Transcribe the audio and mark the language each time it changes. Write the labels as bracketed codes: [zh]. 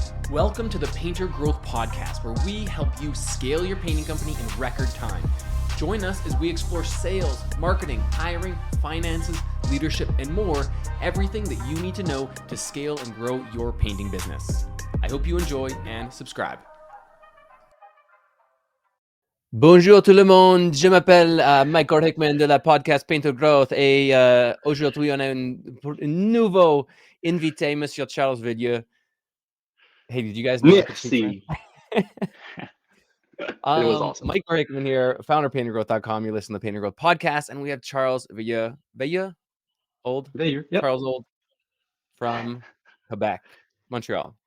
[en] Welcome to the Painter Growth Podcast, where we help you scale your painting company in record time. Join us as we explore sales, marketing, hiring, finances, leadership, and more, everything that you need to know to scale and grow your painting business. I hope you enjoy and subscribe. [fr] Bonjour tout le monde, je m'appelle Michael Hickman de la podcast Painter Growth et aujourd'hui on a un nouveau invité, Monsieur Charles Veilleux. [en] Hey, did you guys know I could speak French? It was awesome. Mike Hickman here, founder of paintergrowth.com. You listen to the Painter Growth podcast, and we have Charles Veilleux. Veilleux? Yep. Charles Old from Quebec, Montreal.